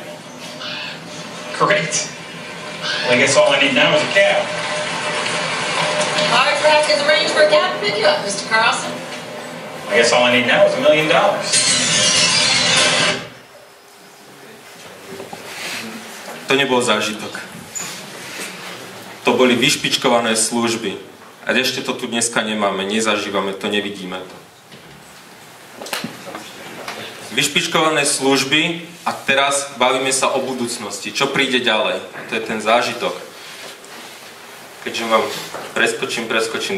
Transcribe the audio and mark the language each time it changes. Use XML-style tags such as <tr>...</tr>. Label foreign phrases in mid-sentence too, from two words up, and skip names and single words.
<en>Great. Well, I guess all I need now is a cab. Car track is arranged for a cab to pick you up, Mr. Carlson. I guess all I need now is $1 million.</en> <sk>To nebol zážitok. To boli vyšpičkované služby. A ešte to tu dneska nemáme, nezažívame to, nevidíme to. Vyšpičkované služby a teraz bavíme sa o budúcnosti. Čo príde ďalej? A to je ten zážitok. Keďže vám preskočím.</sk>